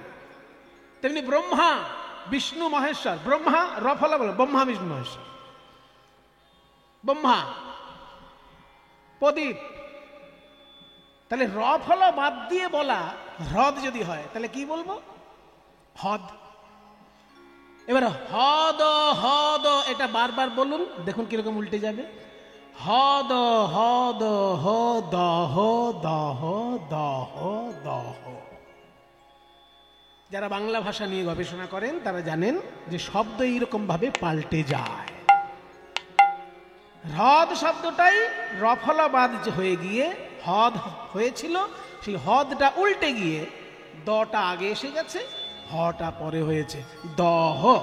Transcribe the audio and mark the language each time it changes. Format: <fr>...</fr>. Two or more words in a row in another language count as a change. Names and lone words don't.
<bn>তেমনি ব্রহ্মা, বিষ্ণু, মহেশ্বর, ব্রহ্মা র ফলা বলে ব্রহ্মা, বিষ্ণু, মহেশ্বর, ব্রহ্মা, প্রদীপ। তাহলে র ফলা বাদ দিয়ে বলা হ্রদ যদি হয় তাহলে কি বলবো? হদ। এবার হদ হদ এটা বারবার বলুন, দেখুন কিরকম উল্টে যাবে। হদ হদ হ দহ দহ দহ দহ। যারা বাংলা ভাষা নিয়ে গবেষণা করেন তারা জানেন যে শব্দ এইরকম ভাবে পাল্টে যায়। হ্রদ শব্দটাই রফলাবাদ হয়ে গিয়ে হদ হয়েছিল, সেই হদটা উল্টে গিয়ে দটা আগে এসে গেছে, হটা পরে হয়েছে দহ।</bn>